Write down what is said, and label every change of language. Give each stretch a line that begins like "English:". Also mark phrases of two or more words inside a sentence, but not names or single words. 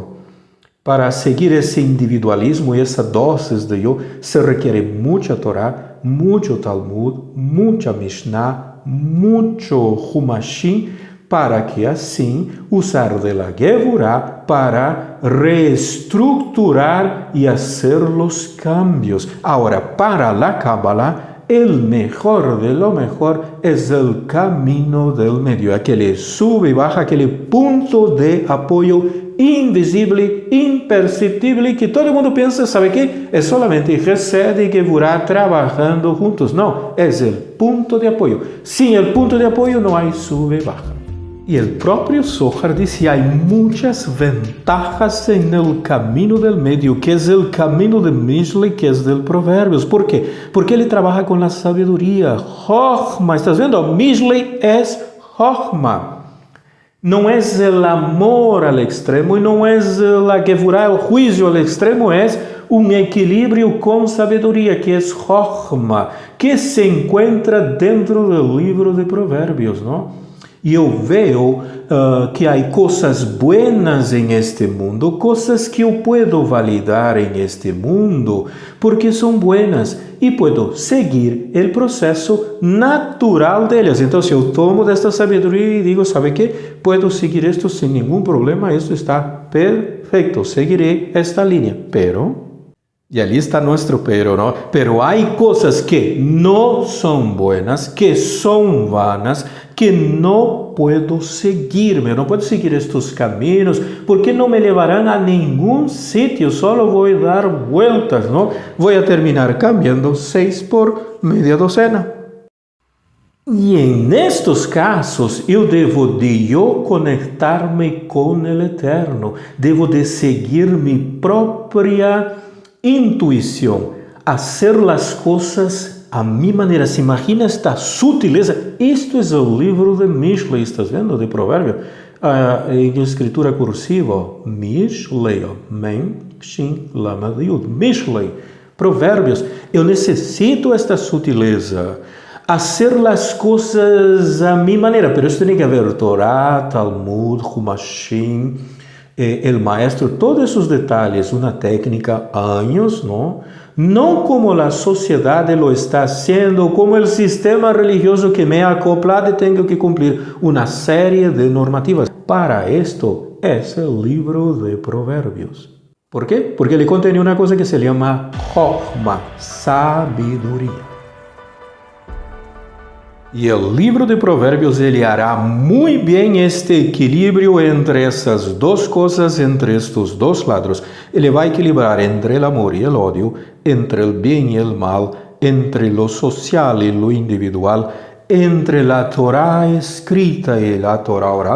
Portuguese: Para seguir esse individualismo e essa dosis de eu,
Spanish: se requiere
Portuguese: muita Torá, muito Talmud, muita Mishnah, muito Humashim, para que assim usar
Spanish: de la Gevurah para reestructurar
Portuguese: e fazer os cambios.
Spanish: Agora, para la Kabbalah, el mejor de lo mejor es el camino del medio, aquele sube y baja, aquele punto de apoio invisible, imperceptible, que todo mundo pensa, ¿sabe qué? Es solamente Gesed y Gevurah trabajando juntos. No, es el punto de apoyo. Sin el punto de apoyo no hay sube y baja. Y el propio Zohar dice, hay muchas ventajas en el camino del medio, que es el camino de Mishlei, que es del Proverbios. ¿Por qué? Porque ele trabaja con la sabiduría. Chokhmah, ¿estás viendo? Mishlei es Chokhmah.
Portuguese: Não é o amor ao extremo e não é a Gevurah, o juízo ao extremo, é um equilíbrio com sabedoria, que é Chokhmah, que se encontra dentro do livro de Provérbios, não? E eu vejo que há coisas buenas em este mundo, coisas que eu puedo validar em este mundo, porque são buenas e puedo seguir o processo natural delas. Então, se eu tomo desta sabedoria e digo, ¿sabe quê?
Spanish: Puedo seguir
Portuguese: isto sem nenhum problema, isto está perfeito, seguirei esta linha, pero... E ali está nosso pero, ¿no?
Spanish: Pero hay cosas que no son buenas, que son vanas, que no puedo seguirme. No puedo seguir estos caminos porque no me llevarán a ningún sitio. Solo voy a dar vueltas, ¿no? Voy a terminar cambiando 6 por media docena.
Portuguese: E em estes casos, eu devo de conectar-me com o Eterno. Devo de seguir minha própria intuição, fazer as coisas a minha maneira. Se imagina esta sutileza. Isto é o livro de Mishlei, estás vendo? De Provérbio, em escritura cursiva. Mishlei, Mem, Shin, Lamed, Yud. Mishlei, Provérbios. Eu necessito esta sutileza, fazer as coisas a minha maneira. Pero isso tem que haver Torá, Talmud, Humashim,
Spanish: el maestro, todos esos detalles, una técnica, años, ¿no? No como la sociedad lo está haciendo, como el sistema religioso que me ha acoplado y tengo que cumplir una serie de normativas. Para esto es el libro de Proverbios. ¿Por qué? Porque ele contiene una cosa que se llama Chokhmah, sabiduría.
Portuguese: E o livro de Provérbios ele hará muito bem este equilíbrio entre essas duas coisas, entre estes dois lados. Ele vai equilibrar entre o amor e o ódio, entre o bem e o mal, entre
Spanish: lo social
Portuguese: e
Spanish: lo individual,
Portuguese: entre a Torá escrita e a Torá oral.